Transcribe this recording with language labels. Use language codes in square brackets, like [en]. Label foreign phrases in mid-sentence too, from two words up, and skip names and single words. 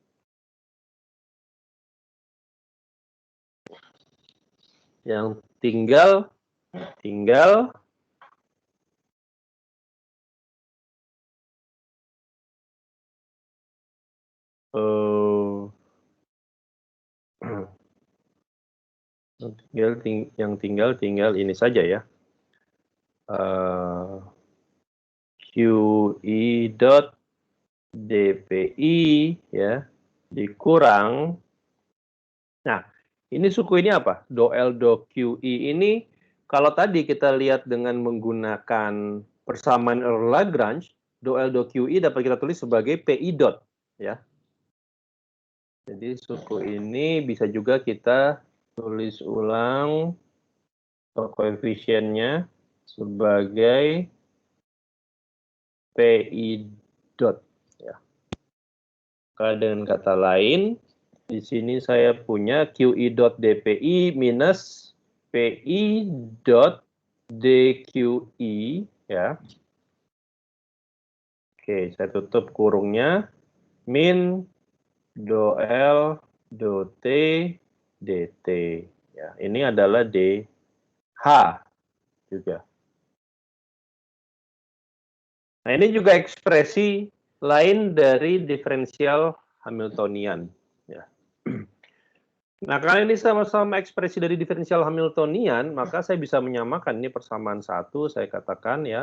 [id] Yang tinggal yang tinggal ini saja ya. QI dot DPI ya dikurang. Nah, ini suku ini apa? Do L do QI ini kalau tadi kita lihat dengan menggunakan persamaan Lagrange, do L do QI dapat kita tulis sebagai PI dot ya. Jadi suku ini bisa juga kita tulis ulang koefisiennya sebagai PI dot. Ya. Dengan kata lain, di sini saya punya QI dot DPI minus PI dot DQI. Ya. Oke, saya tutup kurungnya. Min do L do T dt. Ya, ini adalah DH juga. Nah, ini juga ekspresi lain dari diferensial Hamiltonian. Ya. Nah, karena ini sama-sama ekspresi dari diferensial Hamiltonian, maka saya bisa menyamakan ini persamaan 1, saya katakan ya.